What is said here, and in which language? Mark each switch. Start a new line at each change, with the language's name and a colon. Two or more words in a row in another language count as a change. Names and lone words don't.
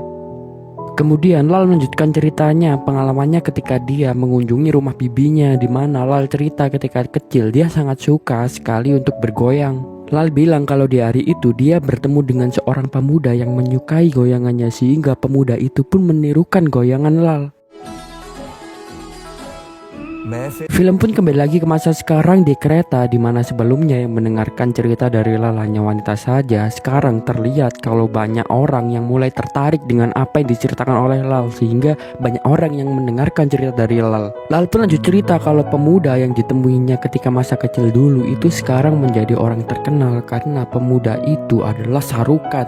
Indonesian: Kemudian Lal melanjutkan ceritanya pengalamannya ketika dia mengunjungi rumah bibinya, di mana Lal cerita ketika kecil dia sangat suka sekali untuk bergoyang. Lal bilang kalau di hari itu dia bertemu dengan seorang pemuda yang menyukai goyangannya sehingga pemuda itu pun menirukan goyangan Lal.
Hindi: मैं फिर
Indonesian: Film pun kembali lagi ke masa sekarang di kereta, di mana sebelumnya yang mendengarkan cerita dari Lal hanya wanita saja. Sekarang terlihat kalau banyak orang yang mulai tertarik dengan apa yang diceritakan oleh Lal sehingga banyak orang yang mendengarkan cerita dari Lal. Lal pun lanjut cerita kalau pemuda yang ditemuinya ketika masa kecil dulu itu sekarang menjadi orang terkenal karena pemuda itu adalah Sarukan.